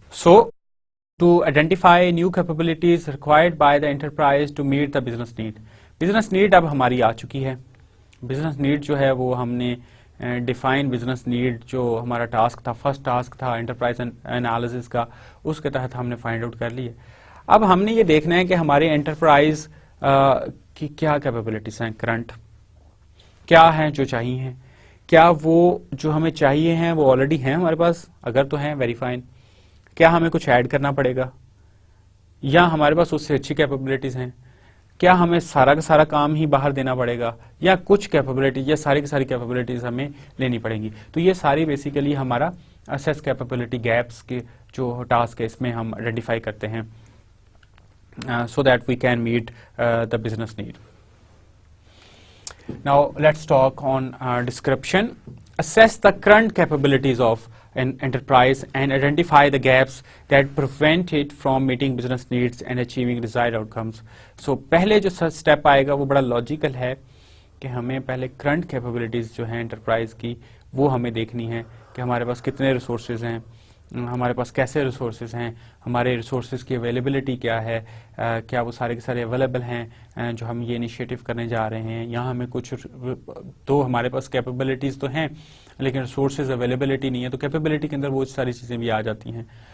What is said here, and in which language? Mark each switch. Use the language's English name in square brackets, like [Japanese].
[English] So to identify new capabilities required by the enterprise to meet the business need. [Urdu] Business need اب ہماری آ چکی ہے. Business need جو ہے وہ ہم نے ڈیفائن بزنس نیڈ جو ہمارا ٹاسک تھا, فرسٹ ٹاسک تھا انٹرپرائز انالیسس کا, اس کے تحت ہم نے فائنڈ آؤٹ کر لی ہے. اب ہم نے یہ دیکھنا ہے کہ ہمارے انٹرپرائز کی کیا کیپیبلٹیز ہیں, کرنٹ کیا ہیں جو چاہیے ہیں, کیا وہ جو ہمیں چاہیے ہیں وہ آلریڈی ہیں ہمارے پاس, اگر تو ہیں ویری فائن, کیا ہمیں کچھ ایڈ کرنا پڑے گا یا ہمارے پاس اس سے اچھی کیپیبلٹیز ہیں, کیا ہمیں سارا کا سارا کام ہی باہر دینا پڑے گا یا کچھ کیپیبلٹی یا ساری کی ساری کیپیبلٹیز ہمیں لینی پڑیں گی. تو یہ ساری بیسیکلی ہمارا اسیس کیپیبلٹی گیپس کے جو ٹاسک ہے اس میں ہم آئیڈینٹیفائی کرتے ہیں [English] so that we can meet the business need. Now let's talk on description. Assess the current capabilities of an enterprise and identify the gaps that prevent it from meeting business needs and achieving desired outcomes. [Urdu] So پہلے جو step آئے گا وہ بڑا logical ہے کہ ہمیں پہلے current capabilities جو ہیں انٹرپرائز کی وہ ہمیں دیکھنی ہے کہ ہمارے پاس کتنے ریسورسز ہیں, ہمارے پاس کیسے ریسورسز ہیں, ہمارے ریسورسز کی اویلیبلٹی کیا ہے, کیا وہ سارے کے سارے اویلیبل ہیں جو ہم یہ انیشیٹو کرنے جا رہے ہیں, یہاں ہمیں کچھ تو ہمارے پاس کیپیبلٹیز تو ہیں لیکن ریسورسز اویلیبلٹی نہیں ہے, تو کیپیبلٹی کے اندر وہ ساری چیزیں بھی آ جاتی ہیں.